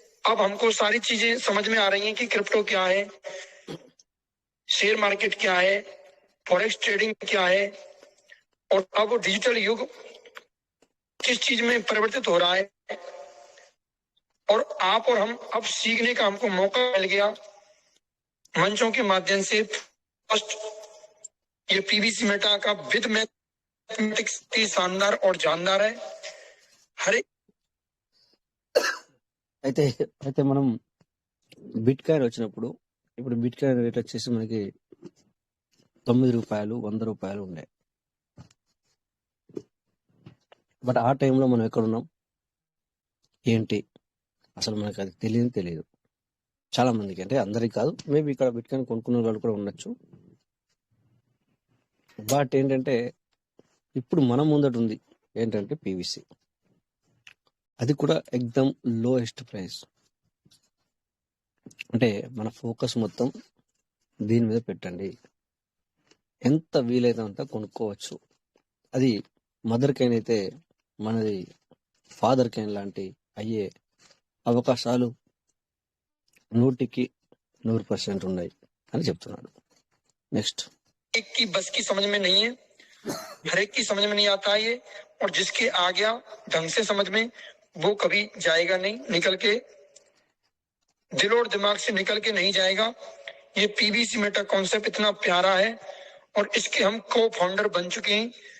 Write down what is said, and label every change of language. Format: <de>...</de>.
<hi>अब हमको सारी चीजें समझ में आ रही हैं कि क्रिप्टो क्या है, शेयर मार्केट क्या है, फॉरेक्स ट्रेडिंग क्या है, और अब डिजिटल युग किस चीज में परिवर्तित हो रहा है। और आप और हम अब सीखने का हमको मौका मिल गया मंचों के माध्यम से। फर्स्ट ये पीवीसी मेटा का विद मैथमेटिक्स की शानदार और जानदार है। हर एक</hi> <te>అయితే మనం బిట్ కాయిన్ వచ్చినప్పుడు, ఇప్పుడు బిట్ కాయిన్ రేట్ వచ్చేసి మనకి 9 రూపాయలు, 100 రూపాయలు ఉండే. బట్ ఆ టైంలో మనం ఎక్కడున్నాం ఏంటి అసలు మనకు అది తెలియదు చాలా మందికి. అంటే అందరికి కాదు, మేబీ ఇక్కడ బిట్ కాయిన్ కొనుక్కునే వాళ్ళు కూడా ఉండొచ్చు. బట్ ఏంటంటే ఇప్పుడు మన ముందట ఉంది ఏంటంటే పీవీసీ, అది కూడా ఎక్దమ్ లోయెస్ట్ ప్రైస్. అంటే మన ఫోకస్ మొత్తం దీని మీద పెట్టండి, ఎంత వీలైతే అంత కొనుక్కోవచ్చు. అది మదర్ కైన్ అయితే మనది ఫాదర్ కైన్ లాంటి అయ్యే అవకాశాలు 100% ఉన్నాయి అని చెప్తున్నాడు.</te> <en>next</en> <hi>एक की बस की समझ में नहीं है, हर एक की समझ में नहीं आता ये, और जिसके आ गया ढंग से समझ में वो कभी जाएगा नहीं, निकल के दिल और दिमाग से निकल के नहीं जाएगा। ये पीवीसी मेटा कॉन्सेप्ट इतना प्यारा है और इसके हम को फाउंडर बन चुके हैं।</hi>